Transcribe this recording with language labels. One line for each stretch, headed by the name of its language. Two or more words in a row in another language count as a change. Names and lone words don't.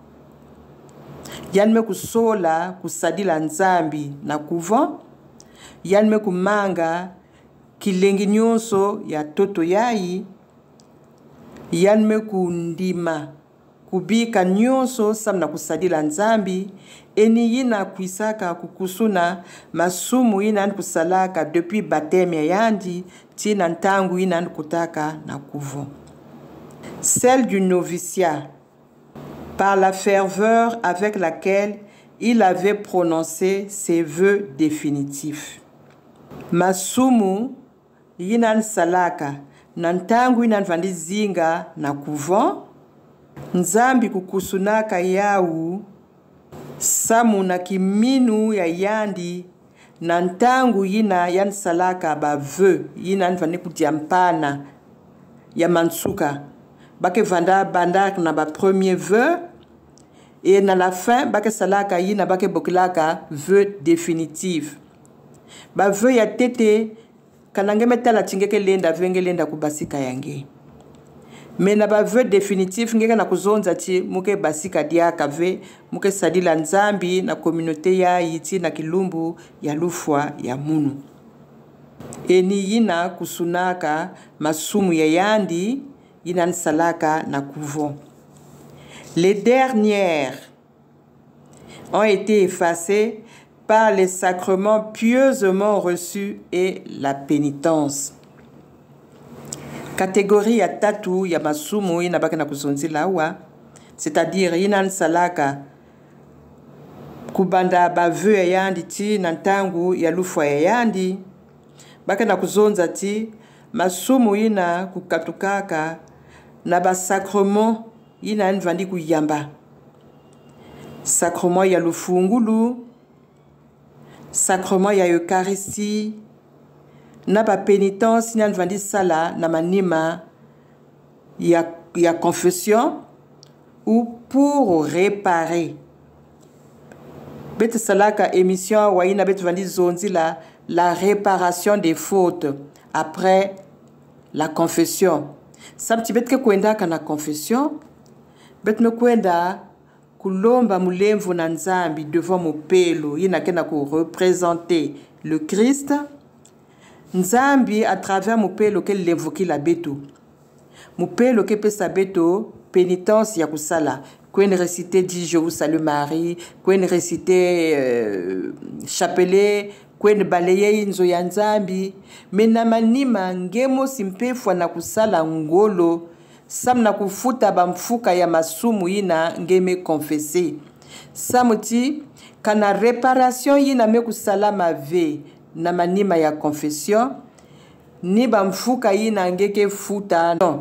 Kongo: yanme kusola kusadila nzambi na couvent yanme kumanga kilengi nyonso ya toto yayi yanme kundima kubika nyonso samna kusadila nzambi eni yina kuisaka kukusuna masumu yina kusalaka
French: depuis baptême
Kongo: ya yandi tina ntangu yina kutaka na couvent.
French: Celle du noviciat par la ferveur avec laquelle il avait prononcé ses vœux définitifs.
Kongo: Masumu yina salaka na ntangu yina vandi zinga na couvent nzambi kukusunaka yau samu na kiminu ya yandi na ntangu yina yan salaka ba vœux yina nvani kudiampana ya mansuka bake vanda bandak na ba
French: premier vœu
Kongo: et na
French: la fin
Kongo: bake salaka yina bake bokilaka
French: vœux définitif
Kongo: ba vœux ya tete kanange metala tingeke lenda venge lenda kubasika yange mais na ba
French: vœux définitif
Kongo: ngeka na kuzonza ti muke basika diaka ve muke sadila nzambi na communauté ya yiti na kilumbu ya lufwa ya munu eni yina kusunaka masumu ya yandi yina nsalaka na couvent.
French: Les dernières ont été effacées par les sacrements pieusement reçus et la pénitence.
Kongo: Catégorie ya tatu ya masumu ina baka na kusonzila wa, c'est-à-dire ina nsalaka kubanda ba vœux ya yandi ti na ntangu ya lufwa ya yandi baka na kuzonza ti masumu ina kukatukaka na ba sacrement ina nvandi kuyamba sacrement ya lufungulu, sacrement ya Eucharistie na ba pénitence ina nvandi sala na manima ya confession
French: ou pour réparer.
Kongo: Bet salaka émission wa ina bet vandi zonzila
French: la réparation des fautes après la confession.
Kongo: Samti bet ke kwenda kana confession, bet me kwenda kulomba mulemvu na nzambi devant mopelo yina kena ku
French: représenter le Christ.
Kongo: Nzambi
French: à travers
Kongo: mopelo ke levuki la beto. Mopelo ke pesa beto pénitence ya kusala. Kwen
French: réciter dit je vous salue Marie,
Kongo: kwen
French: réciter chapelet,
Kongo: kwen balayer nzo ya nzambi. Mena manima ngemo simpefwa na kusala ngolo. Sam na kufuta bamfuka ya masumu yina ngeme confesser. Samuti kana réparation yina me kusala mave na manima ya confession ni bamfuka yina ngeke futa non.